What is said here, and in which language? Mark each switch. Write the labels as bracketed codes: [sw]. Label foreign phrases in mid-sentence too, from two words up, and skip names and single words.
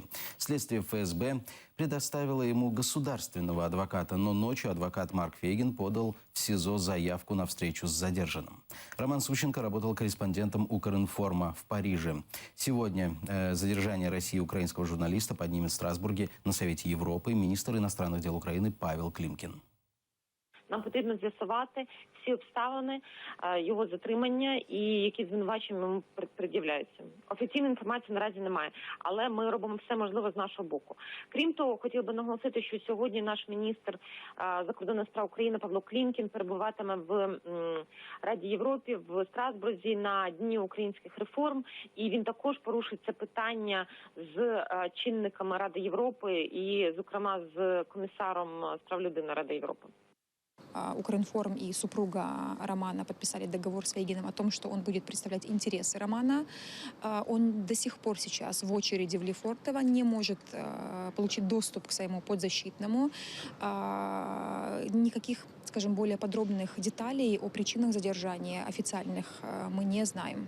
[ru] Следствие ФСБ предоставило ему государственного адвоката, но ночью адвокат Марк Фейгин подал в СИЗО заявку на встречу с задержанным. Роман Сущенко работал корреспондентом Укринформа в Париже. Сегодня задержание России украинского журналиста поднимет в Страсбурге на Совете Европы министр иностранных дел Украины Павел Климкін. [uk] Нам потрібно з'ясувати всі обставини його затримання і які звинувачення йому пред'являються. Офіційної інформації наразі немає, але ми робимо все можливе з нашого боку. Крім того, хотів би наголосити, що сьогодні наш міністр закордонних справ України Павло Клімкін перебуватиме в Раді Європи в Страсбурзі на Дні українських реформ, і він також порушить це питання з чинниками Ради Європи і, зокрема, з комісаром з прав людини Ради Європи. [ru] Укринформ и супруга Романа подписали договор с Фейгиным о том, что он будет представлять интересы Романа. Он до сих пор сейчас в очереди в Лефортово, не может получить доступ к своему подзащитному. Никаких, скажем, более подробных деталей о причинах задержания официальных мы не знаем.